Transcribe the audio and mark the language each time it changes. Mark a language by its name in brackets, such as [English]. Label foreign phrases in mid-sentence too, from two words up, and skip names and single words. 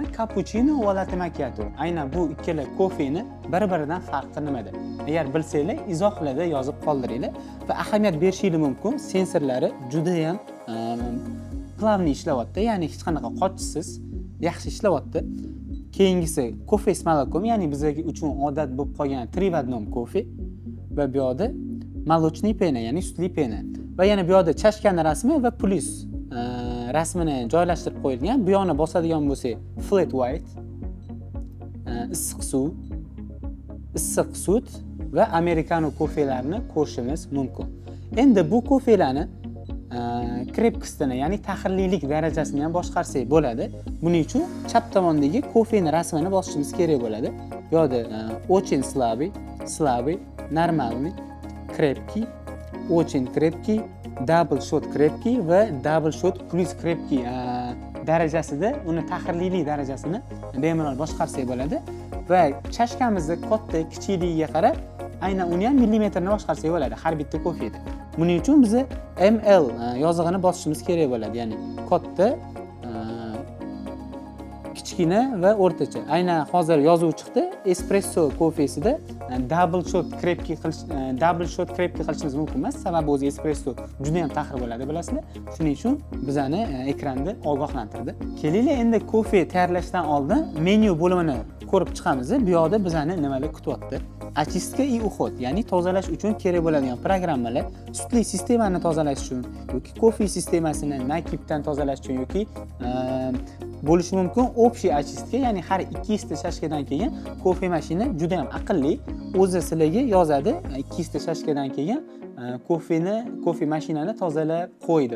[Uzbek] Cappuccino va latte macchiato. Aynan bu ikkala kofeni bir-biridan farqi nimada? Agar bilsanglar, izohlarda yozib qoldiringlar va ahamiyat berishingiz mumkin. Sensorlari juda ham plavniy ishlayapti, ya'ni hech qanaqa qochishsiz yaxshi ishlayapti. Keyingisi kofe [Russian] с молоком, [Uzbek] ya'ni bizga uchun odat bo'lib qolgan 3 в 1 kofe va bu yoqda молочный pena, ya'ni sutli pena. Va yana bu yoqda chashkani rasmi va plus rasmini joylashtirib qo'yilgan. Bu yoqni bosadigan bo'lsak, [English] flat white, [Uzbek] issiq suv, issiq sut va americano kofelarini ko'rishimiz mumkin. Endi bu kofelarni krepkisini, ya'ni tahirlilik darajasini ham boshqarsak bo'ladi. Buning uchun chap tomondagi kofening rasmini bosishimiz kerak bo'ladi. Bu yerda [Russian] очень слабый, нормальный, крепкий, очень крепкий, [English] double shot [Uzbek] крепкий va [English] double shot plus [Uzbek] крепкий darajasida uni tahirlilik darajasini bemalol boshqarsak bo'ladi va chashkamizni katta kichikligiga qarab aynan uni ham millimetrni boshqarsak bo'ladi har bitta kofeda. Buning uchun biz ml yozig'ini bosishimiz kerak bo'ladi, ya'ni katta, kichkina va o'rtacha. Aynan hozir yozuv chiqdi, espresso kofesida [English] double shot [Uzbek] krepki qilishimiz mumkin emas, sababi o'zi espresso juda ham tahir bo'ladi, bilasizlar. Shuning uchun bizani ekranda ogohlantirdi. Keling, endi kofe tayyorlashdan oldin menyu bo'limini ko'rib chiqamiz. Bu yoqda bizani nimalar kutyapti? [Russian] Очистка и уход, [Uzbek] ya'ni tozalash uchun kerak bo'ladigan programmalar, sutli sistemani tozalash uchun yoki kofe sistemasini nakibdan tozalash uchun yoki bo'lishi mumkin [Russian] общий очистка, [Uzbek] ya'ni har 2 ta shashkadan keyin kofe mashina juda ham aqlli, o'zi sizlarga yozadi 2 ta shashkadan keyin kofe mashinani tozalab qo'y deb.